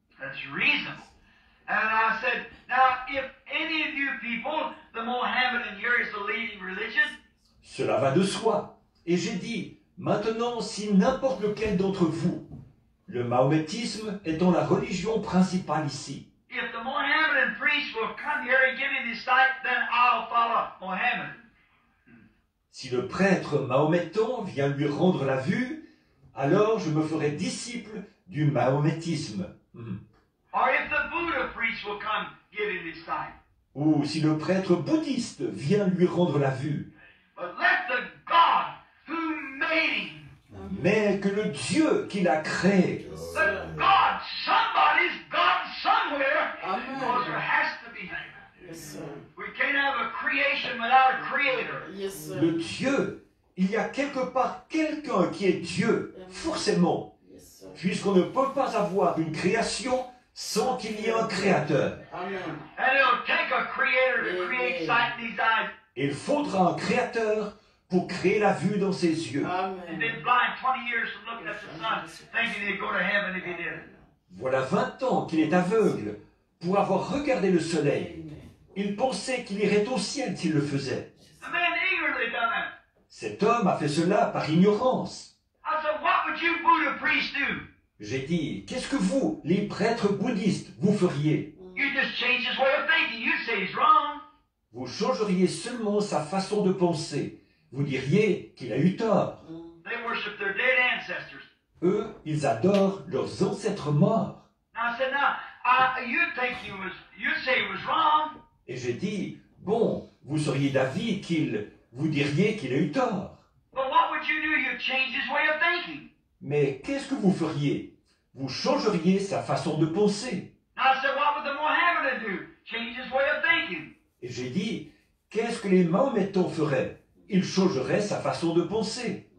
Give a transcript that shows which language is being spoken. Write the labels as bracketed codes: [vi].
[en] That's reasonable. And I said, now, if any of you people, the Mohammedan here is the leading religion, [fr] Cela va de soi. Et j'ai dit, maintenant, si n'importe lequel d'entre vous, le mahométisme étant la religion principale ici, [en] if the Mohammedan priest will come here and give him his sight, then I'll follow Mohammedan. [fr] si le prêtre mahométan vient lui rendre la vue, alors je me ferai disciple du mahométisme. [en] Or if the Buddha priest will come give him his sight. [fr] Ou si le prêtre bouddhiste vient lui rendre la vue. [en] But let the God who made him, [fr] Mais que le Dieu qui l'a créé, [en] the God, somebody's God somewhere, Amen. because there has to be. Yes, sir. We can't have a creation without a creator. Yes, sir. [fr] le Dieu, il y a quelque part quelqu'un qui est Dieu, forcément, [en] Yes, sir. [fr] puisqu'on ne peut pas avoir une création sans qu'il y ait un créateur. [en] Amen. And it'll take a creator to create sight in these eyes. [fr] Il faudra un créateur pour créer la vue dans ses yeux. [en] And Amen. been blind 20 years from looking at the sun, thinking he'd go to heaven if he did. [fr] Voilà 20 ans qu'il est aveugle pour avoir regardé le soleil. [en] Amen. [fr] Il pensait qu'il irait au ciel s'il le faisait. [en] The man eagerly done that. [fr] Cet homme a fait cela par ignorance. [en] I said, what would you Buddha priests do? [fr] J'ai dit, qu'est-ce que vous, les prêtres bouddhistes, vous feriez? [en] You just change his way of thinking. You'd say he's wrong. [fr] Vous changeriez seulement sa façon de penser. Vous diriez qu'il a eu tort. [en] They worship their dead ancestors. [fr] Eux, ils adorent leurs ancêtres morts. [en] Now I said, you'd say he was wrong. [fr] Et j'ai dit, bon, vous seriez d'avis vous diriez qu'il a eu tort. [en] But what would you do? You'd change his way of thinking. [fr] Mais qu'est-ce que vous feriez? Vous changeriez sa façon de penser. [en] Now I said, what would the Mohammedan do? Change his way of thinking. [fr] Et j'ai dit, qu'est-ce que les Mahométans feraient? Ils changeraient sa façon de penser.